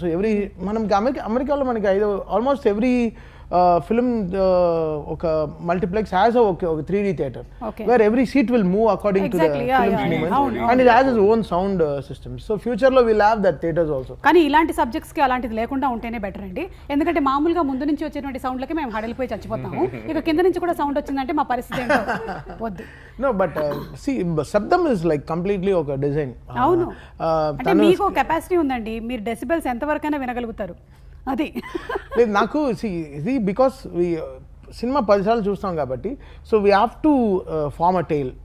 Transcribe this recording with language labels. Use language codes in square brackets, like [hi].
[en] So మనకి అమెరికాలో మనకి ఆల్మోస్ట్ ఎవ్రీ ఫిల్మ్ ఒక మల్టీప్లెక్స్ హ్యాస్ ఒక 3D theatre where every seat will move according to the film's movement and it has its own sound systems. So future లో will have that theatres also. [te] కానీ ఇలాంటి subjects కి అలాంటిది లేకుండా ఉంటేనే better అండి. ఎందుకంటే మామూలుగా ముందు నుంచి వచ్చేటువంటి సౌండ్లకి మేము హడలిపోయి చచ్చిపోతాము. ఇక కింద నుంచి కూడా సౌండ్ వచ్చిందంటే మా పరిస్థితి ఏంటో వద్దు. [en] No, but see, శబ్దం is like completely ఒక design. [te] అవును, అంటే మీకు కెపాసిటీ ఉందండి, మీరు డెసిబెల్స్ ఎంతవరకైనా వినగలుగుతారు. అది నాకు ఇది బికాస్ సినిమా 10 సార్లు చూస్తాం కాబట్టి [en] So we have to form a tile.